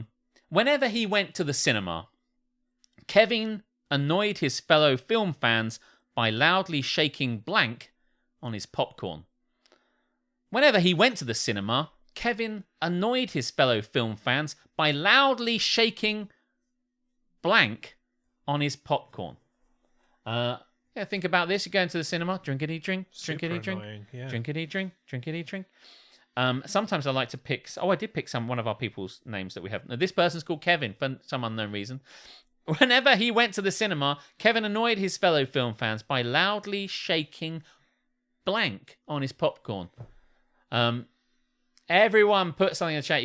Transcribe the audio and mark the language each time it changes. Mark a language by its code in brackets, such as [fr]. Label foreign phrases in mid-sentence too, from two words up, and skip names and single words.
[en] Whenever he went to the cinema, Kevin annoyed his fellow film fans by loudly shaking blank on his popcorn. Whenever he went to the cinema, Kevin annoyed his fellow film fans by loudly shaking blank on his popcorn. Think about this. You go into the cinema, drinkety drink, drinkety drink, drinkety drink, drinkety drink. Sometimes I like to pick. I did pick one of our people's names that we have. Now, this person's called Kevin for some unknown reason. Whenever he went to the cinema, Kevin annoyed his fellow film fans by loudly shaking blank on his popcorn. Everyone put something in the chat.